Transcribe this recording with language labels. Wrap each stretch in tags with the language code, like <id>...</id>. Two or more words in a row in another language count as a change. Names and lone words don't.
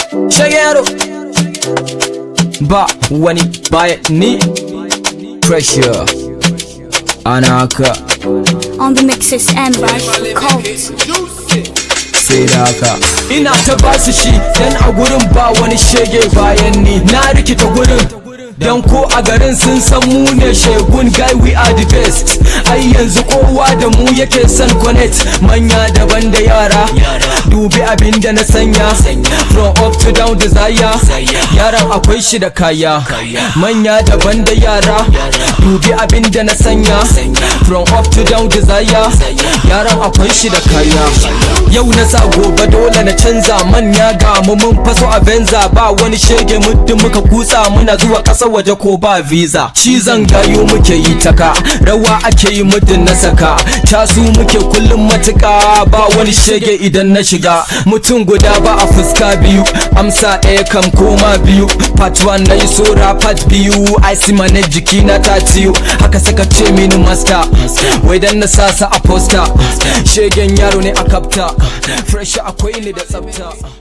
<ha>Shagero. Ba wani baya ni. Pressure. Ana haka.</ha> <en>On the mix is Amber Cult.</en> <ha>Sai da haka. Ina ta basu shi, dan a gurin ba wani shege bayan ni. Na rikita gurin. Dan ko a garin sun san mu ne shegun guy,</ha> <en>we are the best.</en> <ha>Ai yanzu kowa da mu yake son connect. Manya daban da yara. Dubi abin da na sanya.</ha> <en>From up to down desire.</en> <ha>Yaran akwai shi da kaya. Manya daban da yara. Dubi abin da na sanya.</ha> <en>From up to down desire.</en> <ha>Yaran akwai shi da kaya. Yau na sa gobe dole na canza. Manya ga mu mun faso a venza. Ba wani shege muddin muka kutsa muna zuwa ƙasar waje ko ba visa. Cizon gayu muke yi taka. Rawa ake yi muddin na saka. Casu muke kullum matuƙa. Ba wani shege idan na shiga. Mutum guda ba a fuska biyu. Amsa ɗaya kam koma biyu.</ha> <en>Part one</en> <ha>na yi sora part biyu.</ha> <en>I see my neck</en> <ha>jiki na ta ciyo. Haka suka ce mini master. Wai dan na sa sa a poster. Shegen yaro ne a kapta. Fresh akwai ni da tsafta.</ha>